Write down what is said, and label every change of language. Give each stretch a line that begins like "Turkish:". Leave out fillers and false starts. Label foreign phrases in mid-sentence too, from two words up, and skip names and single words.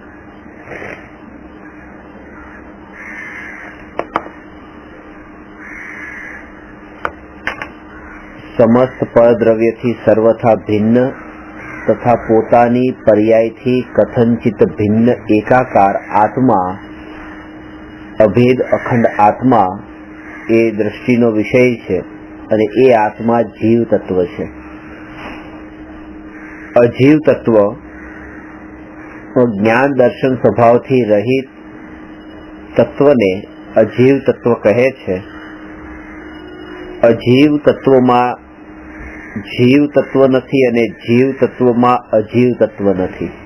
Gujarati: સમસ્ત પરદ્રવ્યથી સર્વથા ભિન્ન તથા પોતાની પર્યાયથી કથંચિત ભિન્ન એકાકાર આત્મા, અભેદ અખંડ આત્મા એ દૃષ્ટિનો વિષય છે અને એ આત્મા જીવ તત્વ છે। અજીવ તત્વ જ્ઞાન દર્શન સ્વભાવથી રહિત તત્વને અજીવ તત્વ કહે છે। અજીવ તત્વમાં જીવ તત્વ નથી અને જીવ તત્વમાં અજીવ તત્વ નથી।